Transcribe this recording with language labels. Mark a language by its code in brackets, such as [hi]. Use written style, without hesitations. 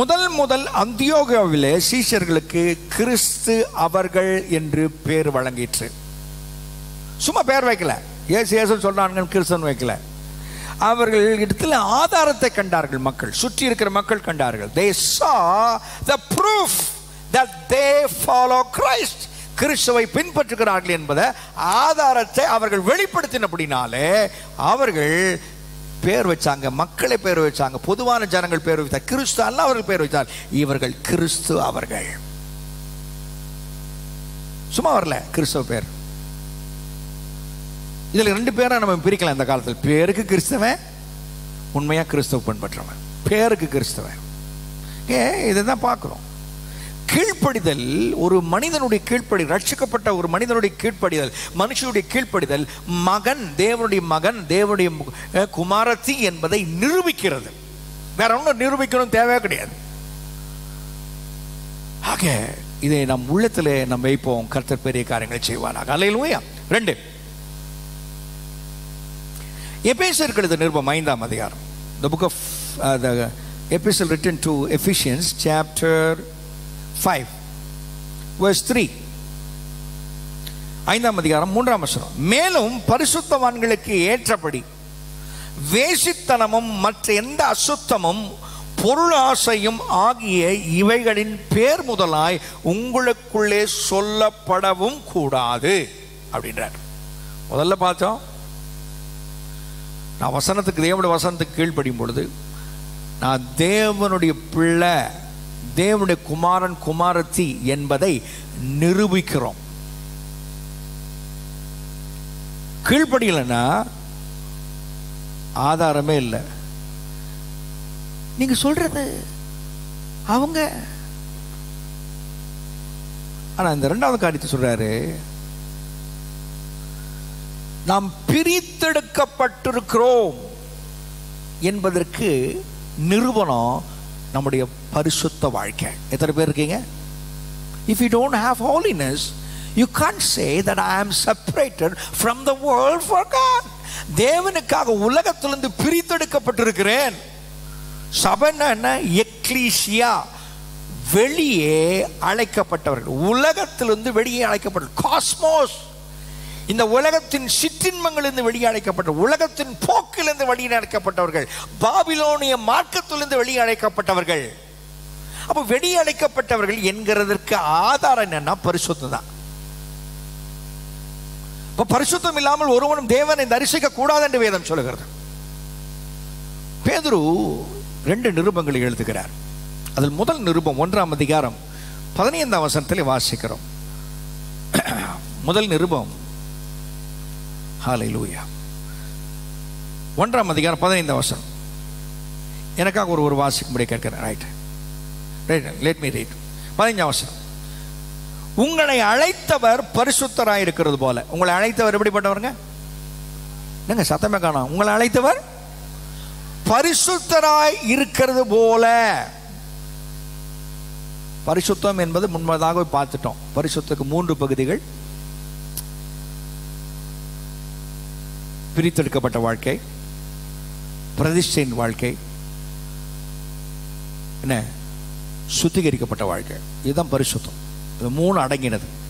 [ta] முதல் அந்தியோகாவிலே சீஷர்களுக்கு கிறிஸ்து அவர்கள் என்று பேர் வழங்கிற்று. சும்மா பேர் வைக்கல, ஏசு சொல்றாங்க, கிறிஸ்தன் வைக்கல. அவர்கள் இடத்துல ஆதாரத்தை கண்டார்கள். மக்கள், சுற்றி இருக்கிற மக்கள் கண்டார்கள். [en] They saw the proof that they follow Christ. [ta] கிறிஸ்துவை பின்பற்றுகிறார்கள் என்பதை ஆதாரத்தை அவர்கள் வெளிப்படுத்தினபடினாலே அவர்கள் பேர் வச்சாங்க, மக்களை பேர் வச்சாங்க, பொதுவான ஜனங்கள் பேர் வைத்தார். கிறிஸ்து அல்ல அவர்கள் பேர் வைத்தார். இவர்கள் கிறிஸ்து அவர்கள். சும்மா வரல கிறிஸ்துவ பேர். இதுல 2 பேரை நம்ம பிரிக்கலாம் இந்த காலத்தில். பேருக்கு கிறிஸ்தவன், உண்மையா கிறிஸ்துவ பின்பற்றவன். பேருக்கு கிறிஸ்தவன். இதைதான் பார்க்கிறோம். கீழ்ப்படிதல், ஒரு மனிதனுடைய கீழ்ப்படி, ரட்சிக்கப்பட்ட ஒரு மனிதனுடைய கீழ்ப்படிதல், மனுஷனுடைய கீழ்ப்படிதல் மகன், தேவனுடைய மகன், தேவனுடைய குமாரத்தி என்பதை நிரூபிக்கிறது. வேற ஒன்றும் நிரூபிக்கணும் தேவையே கிடையாது. ஆக இதை நம் உள்ளத்திலே நம்ம வைப்போம். கர்த்தர் பெரிய காரியங்களை செய்வானாக. அல்லேலூயா. 2 எபேசியருக்கு எழுதின நிருபம் 5ஆம் அதிகாரம். [en] The book of the epistle written to Ephesians chapter 5 verse 3. [ta] 5ஆம் அதிகாரம் 3ஆம் வசனம். மேலும் பரிசுத்தவான்களுக்கு ஏற்றபடி வேசித்தனமும் மற்ற எந்த அசுத்தமும் பொருளாசையும் ஆகிய இவைகளின் பேர் முதலாய் உங்களுக்குள்ளே சொல்லப்படவும் கூடாது அப்படின்றார். முதல்ல பார்த்தோம், நான் வசனத்துக்கு, தேவனுடைய வசனத்துக்கு கீழ்ப்படியும் பொழுது நான் தேவனுடைய பிள்ளை, தேவனுடைய குமாரன் குமாரத்தி என்பதை நிரூபிக்கிறோம். கீழ்ப்படியலைன்னா ஆதாரமே இல்லை. நீங்க சொல்றது அவங்க. ஆனா இந்த 2வது காரியத்தை சொல்றாரு, நாம் பிரித்தெடுக்கப்பட்டிருக்கிறோம் என்பதற்கு நிரூபணம் நம்முடைய பரிசுத்த வாழ்க்கை. எத்தனை பேர் இருக்கீங்க? [en] If you don't have holiness, you can't say that I am separated from the world for God. [ta] தேவனுக்காக உலகத்திலிருந்து பிரித்தெடுக்கப்பட்டிருக்கிறேன். சபைன்னா என்ன? எக்லீசியா, வெளியே அழைக்கப்பட்டவர்கள், உலகத்திலிருந்து வெளியே அழைக்கப்பட்டவர்கள். காஸ்மோஸ், இந்த உலகத்தின் சிற்றின்மங்களிலிருந்து வெளியே அழைக்கப்பட்டவர்கள், உலகத்தின் போக்கிலிருந்து வெளியே அழைக்கப்பட்டவர்கள், பாபிலோனிய மார்க்கத்திலிருந்து வெளியே அழைக்கப்பட்டவர்கள். அப்போ வெளியே அழைக்கப்பட்டவர்கள் என்கிறதற்கு ஆதாரம் என்னன்னா பரிசுத்தம் தான். இப்போ பரிசுத்தம் இல்லாமல் ஒருவனும் தேவனை தரிசிக்க கூடாது என்று வேதம் சொல்லுகிறது. பேதுரு 2 நிருபங்களை எழுதுகிறார். அதில் முதல் நிருபம் 1ஆம் அதிகாரம் 15ஆம் வசனத்தில் வாசிக்கிறோம். முதல் நிருபம், ஹல்லேலூயா, 1ஆம் அதிகாரம் 15ஆம் வசனம். எனக்காக ஒரு வாசிக்கும்படி கேட்கிறேன். [en] Right, let me read. [ta] 15ஆம் வசனம். உங்களை அழைத்தவர் பரிசுத்தராய் இருக்கிறது போல. உங்களை அழைத்தவர் எப்படிப்பட்டவருங்க? நீங்க சத்தமே காணோம். உங்களை அழைத்தவர் பரிசுத்தராய் இருக்கிறது போல. பரிசுத்தம் என்பது முன்பதாக பார்த்துட்டோம். பரிசுத்தத்துக்கு 3 பகுதிகள்: பிரித்தெடுக்கப்பட்ட வாழ்க்கை, பிரதிஷ்டையின் வாழ்க்கை, என்ன, சுத்திகரிக்கப்பட்ட வாழ்க்கை. இதுதான் பரிசுத்தம். இது 3 அடங்கினது.